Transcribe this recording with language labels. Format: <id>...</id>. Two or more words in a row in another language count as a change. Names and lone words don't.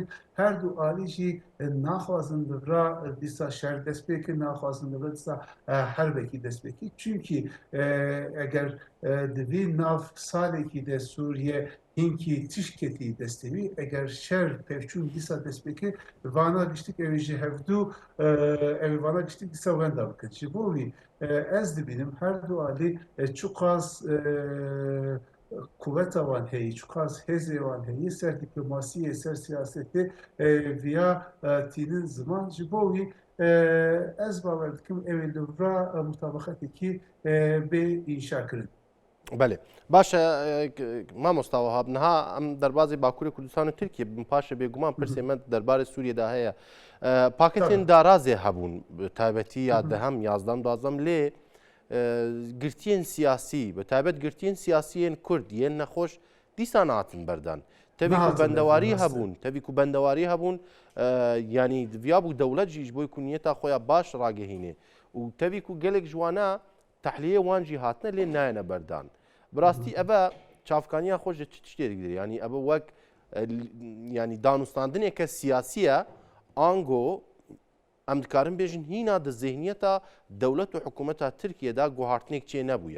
<ku>her du alî jî naxwazin li vir dîsa şer dest pê bikin naxwazin li vir dîsa herbekî dest pê bikî çünkü eger di vî nav salekî de Sûriye hinkî tişketî destevî eger şer pevçûn dîsa dest pêkir vana giştîk ew jî hevdû ew vana giştîk dîsa wenda bikin ji bo wî ez dibînim her du alî çi qas kuvveta wan heyî çi qas hêzê wan heyî ser dîplomasiyê ser siyasetê viya tînin ziman ji bo wî ez bawer dikim ew ê li vir mutabaqetekî bê înşa kirin بله باشه مامۆستا وهاب نها ئەم دەربازی باکووری کوردستان و تورکیە پاشە بێگومان پرسێمە دەربارەی سووریەدا هەیە پاکێتێن دارازێ هەبوون تایبەتی یا دەهەم یازدەم دوازدەم لێ گرتیên siyasî بە تایبەت گرتیên siyasiyên کورد yên nexweş dîsan hatin berdan tevî ku bendewarî hebûn tevî ku bendewarî hebûn yanî diviya bû dewlet jî ji bo ku niyeta xwe ya baş ragihîne û tevî ku gelek ji wana tehliyê wan jî hatine lê nayene berdan bi rastî ev çavkaniya xwe ji çi tiştê digire yanî ev wek yanî danûstandineke siyasî ye ango em dikarin bêjin hîna di zihniyeta dewlet û hikûmeta Tirkiyeyê de guhartinek çê nebûye.</ku>